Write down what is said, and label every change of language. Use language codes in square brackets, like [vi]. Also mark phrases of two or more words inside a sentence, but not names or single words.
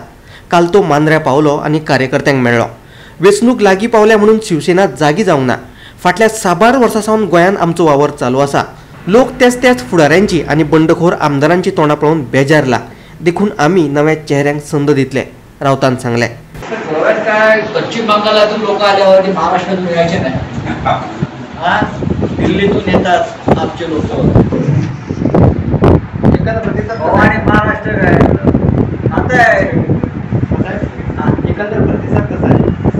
[kok] काल तो मांद्र्या पावलो आनी कार्यकर्त्यांक मेळ्ळो। वेचणूक लागीं पावल्या म्हणून शिवसेना जागी जावंक ना। फाटल्या 6 वर्सां सावन गोंयांत आमचो वावर चालू आसा। लोक त्याच फुडाऱ्यांची आनी बंडखोर आमदारांची तोंडां पळोवन बेजारला। देखून आमी नव्या चेहऱ्यांक संद दितले, रावतान सांगले। [mr] गोव्यात काय पश्चिम बंगालातून लोक आल्यावर महाराष्ट्रातून यायचे नाही। दिल्लीतून येतात आमचे लोक। आणि महाराष्ट्र काय आता आहे एकंदर प्रतिसाद कसा आहे?